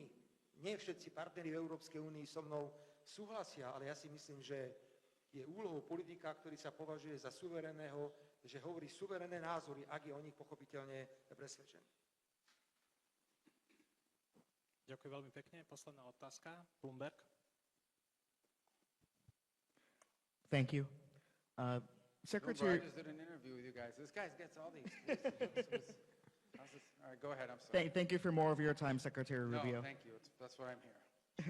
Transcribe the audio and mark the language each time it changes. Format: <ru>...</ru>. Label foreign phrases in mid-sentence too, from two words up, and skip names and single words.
<sk>Nie všetci partneri v Európskej únii so mnou súhlasia, ale ja si myslím, že je úlohou politika, ktorý sa považuje za suverénneho, že hovorí suverénne názory, ak je o nich pochopiteľne presvedčený. Ďakujem veľmi pekne. Posledná otázka. Bloomberg.</sk> <en>Thank you. Secretary, I just did an interview with you guys. This guy gets all the exclusives. All right, go ahead. I'm sorry. thank you for more of your time, Secretary Rubio. No, thank you. That's what I'm here.</en>